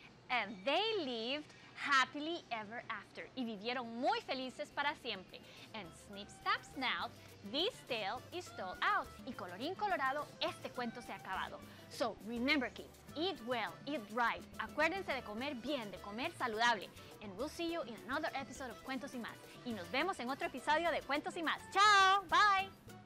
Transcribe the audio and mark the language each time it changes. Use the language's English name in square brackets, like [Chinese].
[English] And they lived happily ever after. [Spanish] Y vivieron muy felices para siempre. [English] And snip, snap, snout, this tale is told out. [Spanish] Y colorín colorado, este cuento se ha acabado. [English] So, remember kids, eat well, eat right. [Spanish] Acuérdense de comer bien, de comer saludable. [English] And we'll see you in another episode of Cuentos y Más. [Spanish] Y nos vemos en otro episodio de Cuentos y Más. ¡Chao! [English] Bye!